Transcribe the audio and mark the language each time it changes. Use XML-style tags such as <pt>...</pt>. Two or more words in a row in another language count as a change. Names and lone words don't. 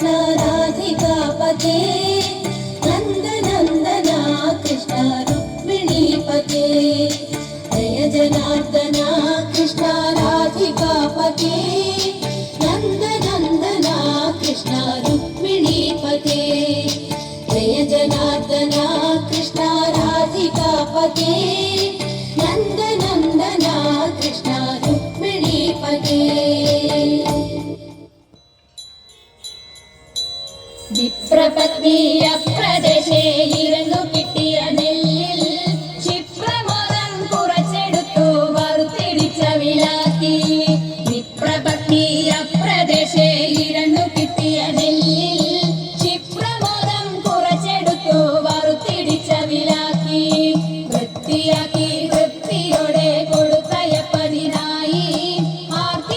<sa>राधिकापते नन्दनन्दना कृष्ण रुक्मिणीपते जय जनार्दना कृष्ण राधिकापते नन्दनन्दना कृष्ण रुक्मिणीपते जय जनार्दना कृष्ण राधिकापते नन्दनन्दना कृष्ण रुक्मिणीपते</sa> <ml>വിപ്രപത്നിയപ്രദേശേ ഇരുന്നു കിട്ടിയ നെല്ലിൽ ക്ഷിപ്രമോദം കുറച്ചെടുത്തു വറുത്തിടിച്ച വിലാക്കി വിപ്രപത്നിയപ്രദേശേ ഇരുന്നു കിട്ടിയ നെല്ലിൽ ക്ഷിപ്രമോദം കുറച്ചെടുത്തു വറുത്തിടിച്ച വിലാക്കി വൃത്തിയാക്കി വൃത്തിയോടെ കൊടുത്തയപ്പതിനായി ആർത്തി</ml>